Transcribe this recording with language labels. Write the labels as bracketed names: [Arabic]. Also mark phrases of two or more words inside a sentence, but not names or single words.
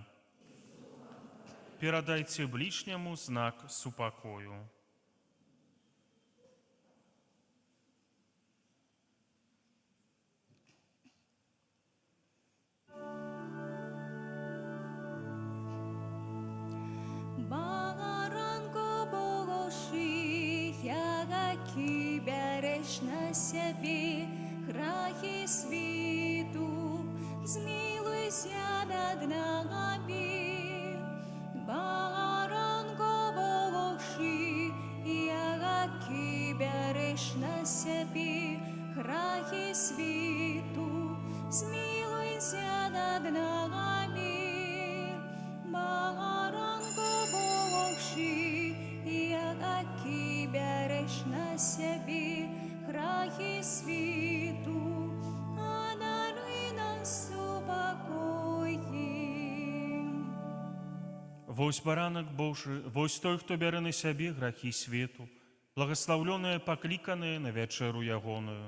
[Belarusian] Перадайце блішняму знак супакою. [Ukrainian] Баранко Божий, який береш на себе грахи світу, змилуйся над нами. Баранко Божий, який береш на себе грахи світу, змилуйся над нами. Баранко Божий, який береш на себе грахи світу, а даруй нас супокоем. [Belarusian] Вось баранак Божы, вось той, хто бярэ на сябе грахі свету, благаслаўлёныя, пакліканыя на вячэру ягоную.